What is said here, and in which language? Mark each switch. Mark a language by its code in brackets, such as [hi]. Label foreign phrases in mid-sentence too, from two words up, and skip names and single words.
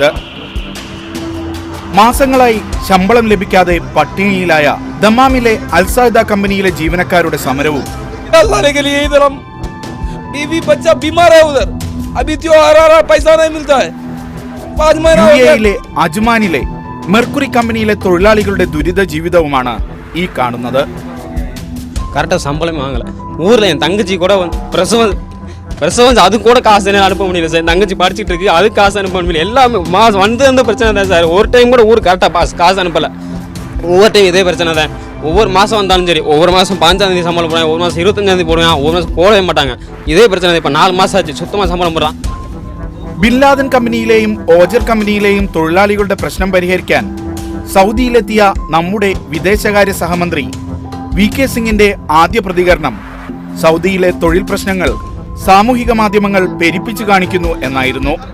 [ml] മാസങ്ങളായി ശമ്പളം ലഭിക്കാതെ പട്ടിണിയിലായ ദമാമിലെ അൽസാദ കമ്പനിയിലെ ജീവനക്കാരുടെ സമരവും UAE-യിലെ അജ്മാനിലെ മെർക്കുറി കമ്പനിയിലെ തൊഴിലാളികളുടെ ദുരിത ജീവിതവുമാണ് ഈ കാണുന്നത്. [ta] கரெக்டாக சம்பளம் வாங்கலை. ஊரில் என் தங்கச்சி கூட பிரசவம் அது கூட காசு அனுப்ப முடியல சார். தங்கச்சி படிச்சுட்டு இருக்கு, அது காசு அனுப்ப முடியல. எல்லாமே மாதம் வந்து பிரச்சனை தான் சார். ஒரு டைம் கூட ஊருக்கு கரெக்டாக காசு அனுப்பலை. ஒவ்வொரு டைம் இதே பிரச்சனை தான். ஒவ்வொரு மாதம் வந்தாலும் சரி, ஒவ்வொரு மாதம் 5ஆம் தேதி சம்பளம் போடுவாங்க, ஒரு மாதம் 25ஆம் தேதி போடுவாங்க, ஒரு மாதம் போடவே மாட்டாங்க. இதே பிரச்சனை தான். இப்போ 4 மாதம் ஆச்சு சுத்தமாக சம்பளம் போடுறான். [ml] ബിൻ ലാദൻ കമ്പനിയിലെയും ഓജർ കമ്പനിയിലെയും തൊഴിലാളികളുടെ പ്രശ്നം പരിഹരിക്കാൻ സൗദിയിലെത്തിയ നമ്മുടെ വിദേശകാര്യ സഹമന്ത്രി VK സിംഗിന്റെ ആദ്യ പ്രതികരണം സൗദിയിലെ തൊഴിൽ പ്രശ്നങ്ങൾ സാമൂഹിക മാധ്യമങ്ങൾ പെരിപ്പിച്ചു കാണിക്കുന്നു എന്നായിരുന്നു.